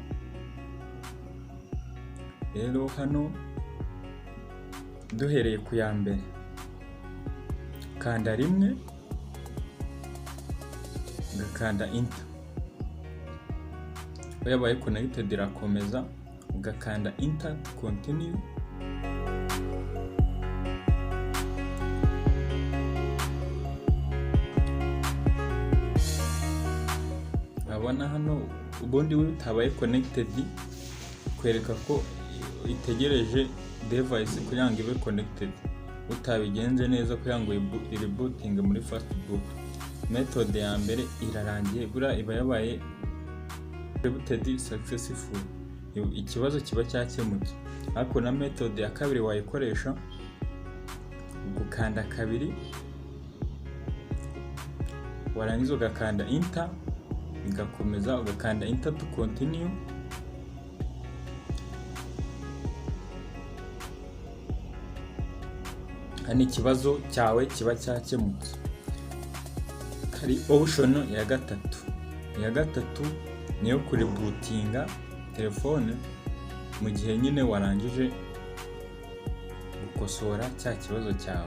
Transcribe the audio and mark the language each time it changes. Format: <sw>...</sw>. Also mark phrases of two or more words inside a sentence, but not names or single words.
<rw>Rero hano duhereye ku ya mbere, kanda rimwe, ugakanda enter. Yabaye connected irakomeza, ugakanda</rw> <en>enter to continue.</en> <rw>Abona hano ubundi utabaye connected, kwereka ko itegereje device kugira ngo ibe connected. Utabigenze neza kugira ngo rebooting muri</rw> <en>fast boot.</en> <rw>Method ya mbere irarangiye, bura iba yabaye</rw> <en>rebooted successful,</en> <rw>ikibazo kiba cyakemutse. Ariko na method ya kabiri wayikoresha, gukanda kabiri, warangiza ugakanda enter, igakomeza, ugakanda</rw> <en>enter to continue.</en> <rw>Hani ikibazo cyawe kiba cyakemutse. Hari option ya gatatu. Iya gatatu niyo kuribootinga telefone mu gihe nyine warangije gukosora cya kibazo cyawe.</rw>